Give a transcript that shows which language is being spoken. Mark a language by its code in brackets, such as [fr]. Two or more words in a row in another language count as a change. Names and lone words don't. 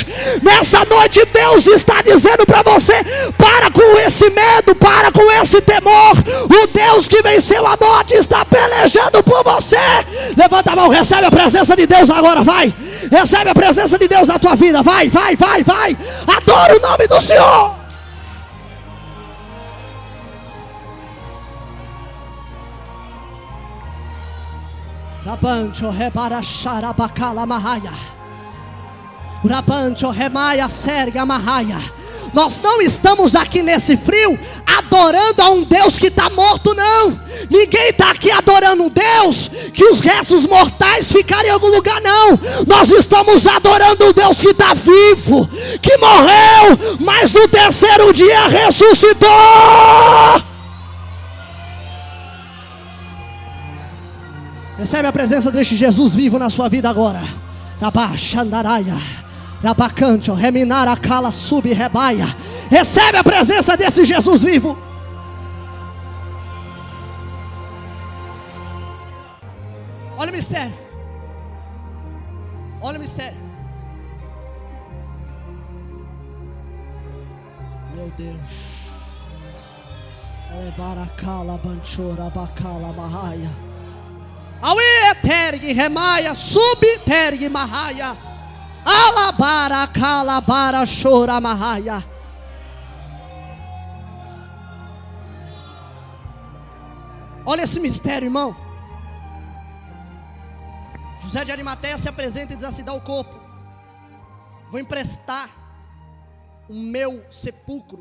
[pt] Nessa noite Deus está dizendo para você: para com esse medo, para com esse temor. O Deus que venceu a morte está pelejando por você. Levanta a mão, recebe a presença de Deus agora, vai. Recebe a presença de Deus na tua vida, vai, vai, vai, vai. Adora o nome do Senhor. Rabancho rebara xarabacala marraia. Rabancho remaia serga marraia. Nós não estamos aqui nesse frio adorando a um Deus que está morto, não. Ninguém está aqui adorando um Deus que os restos mortais ficarem em algum lugar, não. Nós estamos adorando um Deus que está vivo, que morreu, mas no 3º dia ressuscitou. Recebe a presença deste Jesus vivo na sua vida agora. Rabaxandaraia, rabacancho, reminara cala sub rebaia. Recebe a presença desse Jesus vivo. Olha o mistério. Olha o mistério. Meu Deus. Baracala banchora bacala marraia. Aue tergue remaia, sub tergue marraia. Alabara calabara chora marraia. Olha esse mistério, irmão. José de Arimateia se apresenta e diz assim: dá o corpo, vou emprestar o meu sepulcro.